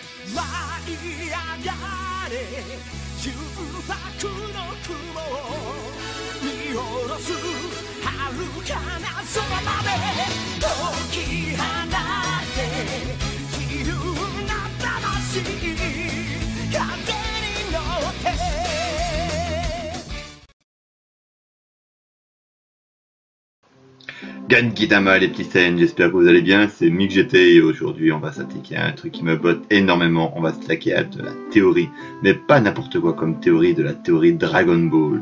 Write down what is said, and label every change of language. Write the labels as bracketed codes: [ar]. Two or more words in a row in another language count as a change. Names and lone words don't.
[ja] 舞い上がれ重迫の雲を見下ろす遥かな空まで解き放って自由な魂風に乗って [fr] Gankitama les petits Saiyans, j'espère que vous allez bien, c'est MikGT et aujourd'hui on va s'attaquer à un truc qui me botte énormément, on va s'attaquer à de la théorie, mais pas n'importe quoi comme théorie, de la théorie Dragon Ball.